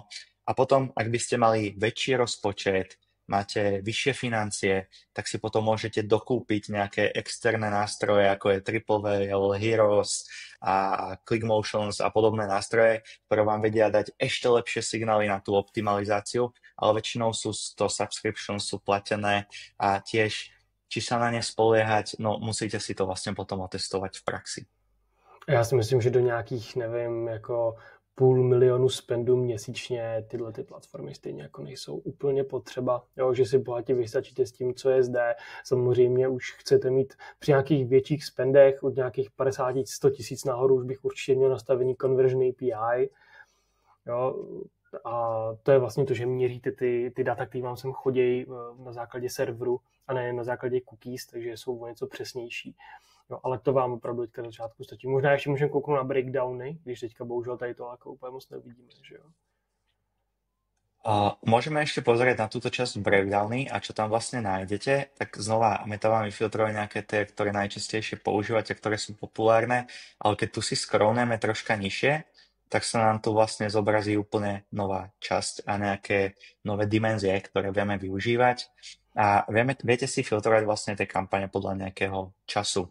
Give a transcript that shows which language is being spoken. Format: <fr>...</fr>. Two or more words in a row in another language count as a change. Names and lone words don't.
<sk>A potom, ak by ste mali väčší rozpočet, máte vyššie financie, tak si potom môžete dokúpiť nejaké externé nástroje, ako je Triple Whale, Heroes a ClickMotions a podobné nástroje, ktoré vám vedia dať ešte lepšie signály na tú optimalizáciu, ale väčšinou sú to subscriptions, sú platené a tiež, či sa na ne spoliehať, no musíte si to vlastne potom otestovať v praxi.</sk> <cs>Já si myslím, že do nějakých, nevím, jako 500 000 spendů měsíčně tyhle ty platformy stejně jako nejsou úplně potřeba, jo, že si bohatě vystačíte s tím, co je zde. Samozřejmě už chcete mít při nějakých větších spendech od nějakých 50 100 tisíc nahoru, už bych určitě měl nastavený</cs> <en>conversion API.</en> <cs>Jo, a to je vlastně to, že měříte ty data, které vám sem chodí na základě serveru a ne na základě cookies, takže jsou o něco přesnější. No, ale to vám opravdu teďka na začátku stačí. Možná ještě můžeme kouknout na breakdowny, když teďka bohužel tady to jako úplně moc nevidíme, že jo?</cs> <sk>Môžeme ešte pozrieť na túto časť breakdowny a čo tam vlastne nájdete, tak znova my tam máme filtrovať nejaké tie, ktoré najčastejšie používate, ktoré sú populárne, ale keď tu si scrollneme troška nižšie, tak sa nám tu vlastne zobrazí úplne nová časť a nejaké nové dimenzie, ktoré vieme využívať a viete si filtrovať vlastne tie kampane podľa nejakého času.</sk>